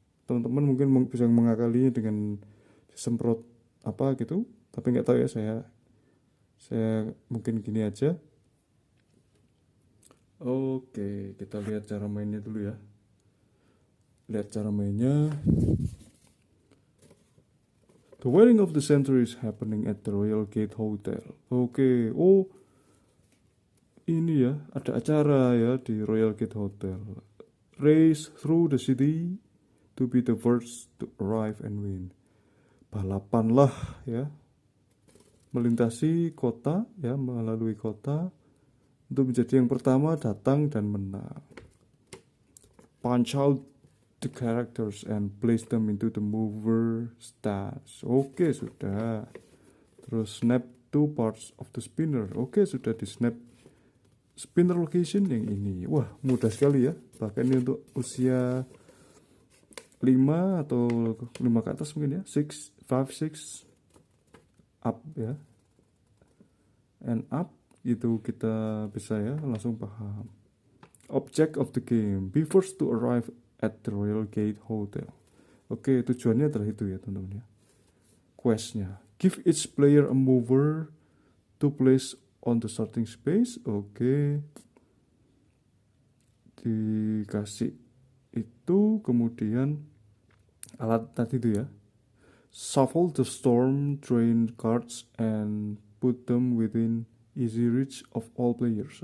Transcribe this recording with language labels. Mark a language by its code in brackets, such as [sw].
[id] Teman-teman mungkin bisa mengakalinya dengan semprot apa gitu. Tapi nggak tahu ya, saya mungkin gini aja. Oke, kita lihat cara mainnya dulu ya. Lihat cara mainnya. [en] The wedding of the century is happening at the Royal Gate Hotel. [id] Oke, oh ini ya, ada acara ya di Royal Gate Hotel. [en] Race through the city to be the first to arrive and win. [id] Balapan lah ya, melintasi kota ya, melalui kota untuk menjadi yang pertama datang dan menang. [en] Punch out the characters and place them into the mover stats. [id] Oke, sudah. Terus [en] snap two parts of the spinner. [id] Oke, sudah di [en] snap spinner location [id] yang ini. Wah, mudah sekali ya. Bahkan ini untuk usia 5 atau 5 ke atas mungkin ya. 6, 5, 6 up ya. [en] And up [id] itu kita bisa ya langsung paham. [en] Object of the game, be first to arrive at the Royal Gate Hotel. [id] Oke, tujuannya adalah itu ya teman-teman ya. [en] Questnya, give each player a mover to place on the starting space. [id] Oke, dikasih itu, kemudian alat tadi itu ya. [en] Shuffle the storm drain cards and put them within easy reach of all players.